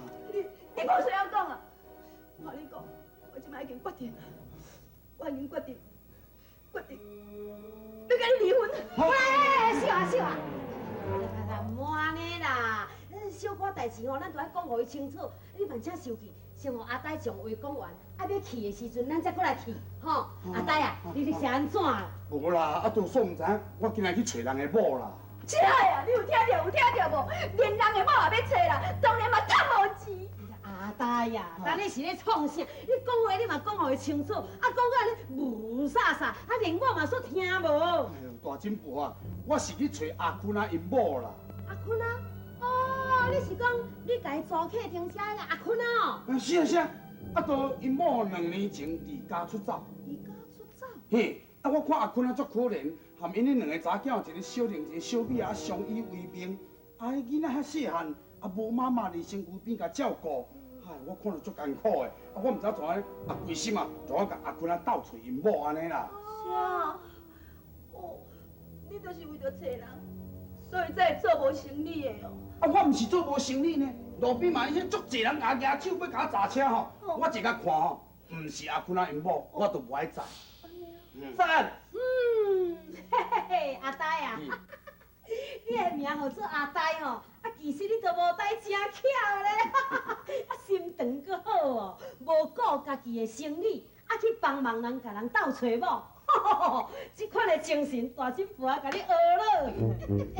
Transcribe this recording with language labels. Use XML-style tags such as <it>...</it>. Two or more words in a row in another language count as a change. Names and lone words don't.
<nan>你冇谁要讲啊？我跟你讲，我即摆已经决定了，我已经决定要跟你离婚。喂，小啊小啊，来，唔安尼啦，小可代志吼，咱都爱讲互伊清楚。你万请生气，先互阿呆将话讲完，啊要去的时阵，咱再过来去，吼。阿呆啊，你是安怎啦？无啦，啊，都说唔知影，我今日去找人的某啦。真的啊！你有听到无？连人的某也要找啦，当然嘛赚无钱。阿呆呀，但你是咧创啥？你讲话你嘛讲互伊清楚，啊讲到你无煞煞，啊连我嘛煞听无。哎呦，大金婆啊，我是去找阿坤啊因某啦。阿坤啊？哦，你是讲你家租客停车那个阿坤啊？是啊是啊，啊，都因某2年前离家出走。离家出走？嘿，啊，我看阿坤啊足可怜。含因迄2个查囝，一个小玲，一个小美啊，相依为命。啊，迄囡仔遐细汉，啊无妈妈伫身躯边甲照顾，嗨，我看着足艰苦的。啊，我毋知怎啊，啊规心啊，就我甲阿坤啊斗找因某安尼啦。是啊，哦，你就是为着找人，所以才会做无生理的哦。啊，我毋是做无生理呢，路边嘛迄足济人举手要甲我砸车吼，我一甲看吼，毋是阿坤啊因某，我都无爱载。赞。嘿嘿嘿，阿呆啊，你的名号做阿呆吼，啊其实你都无呆真巧咧，啊心肠阁好哦，无顾家己的生理，啊去帮忙人甲人斗找某，这款的精神，大金婆啊，甲你学了。</nan>